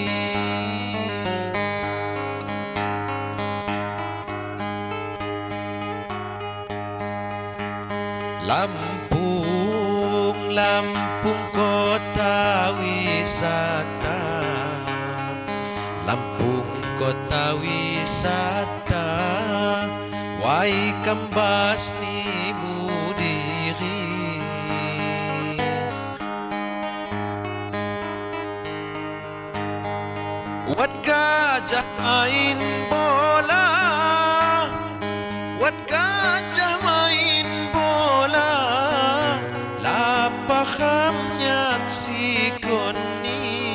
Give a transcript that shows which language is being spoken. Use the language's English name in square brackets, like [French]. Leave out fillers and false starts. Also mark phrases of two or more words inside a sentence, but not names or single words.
[Indonesian] Lampung, Lampung kota wisata, Lampung kota wisata, wai kambas [Lampung Api] ni mudiri. [Indonesian] Wat gajah main bola, wat gajah main bola, [Lampung Api] lapakam nyaksikan ni.